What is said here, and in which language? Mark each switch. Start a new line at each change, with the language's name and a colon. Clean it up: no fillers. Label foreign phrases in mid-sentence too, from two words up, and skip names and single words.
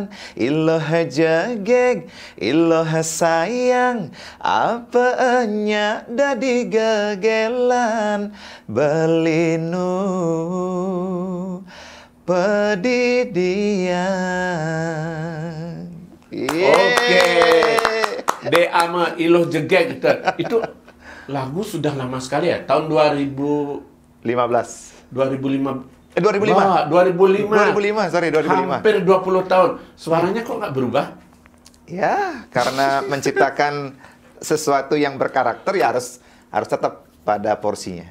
Balinese: Iloha jegeg, iloha sayang, apa enya dadi gegelan. Belinu pedidian.
Indonesian: Oke. De ama iloh jegeg itu lagu sudah lama sekali ya, tahun 15. 2005. 2005. 2005. 2005, sorry, 2005. Hampir 20 tahun. Suaranya kok nggak berubah? Ya, karena menciptakan sesuatu yang berkarakter ya harus tetap pada porsinya.